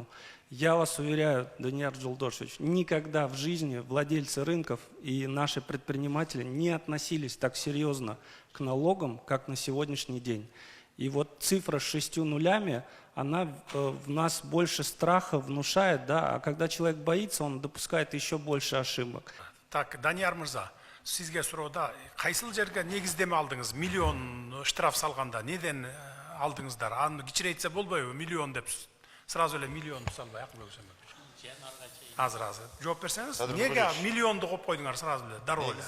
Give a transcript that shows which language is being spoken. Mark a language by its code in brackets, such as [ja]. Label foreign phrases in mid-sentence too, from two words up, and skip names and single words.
[ru] Я вас уверяю, Данияр Джулдошевич, никогда в жизни владельцы рынков и наши предприниматели не относились так серьезно к налогам, как на сегодняшний день. И вот цифра с 6 нулями, она в нас больше страха внушает, да, а когда человек боится, он допускает еще больше ошибок. Так, [ky] Данияр Мырза, сизге суроуда, кайсыл жерге негиздеме алдыңыз? Миллион штраф салганда, неден алдыңыздар? Аны кичирейтсе болбойбу, миллион деп, сразу эле миллион салбай, Акылбек Сумбекович. Азыр. Жооп берсеңиз, неге миллионду коюп койдуңар сразу эле, дароо эле?